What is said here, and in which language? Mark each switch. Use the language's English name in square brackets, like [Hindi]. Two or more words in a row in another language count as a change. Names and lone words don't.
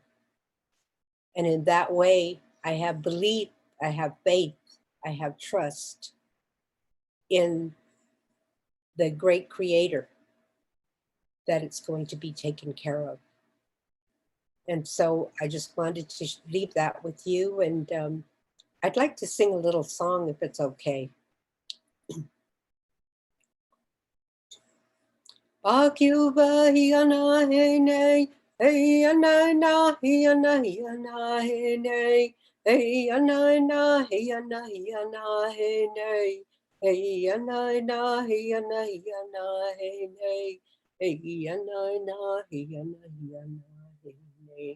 [English] And in that way, I have belief, I have faith, I have trust in the great creator that it's going to be taken care of. And so I just wanted to leave that with you. And I'd like to sing a little song if it's okay. Akuba hiana hene, hey ana na hiana hiana hene, hey ana na hiana hiana hene, hey ana na hiana hiana hene, hey ana na hiana hiana hene.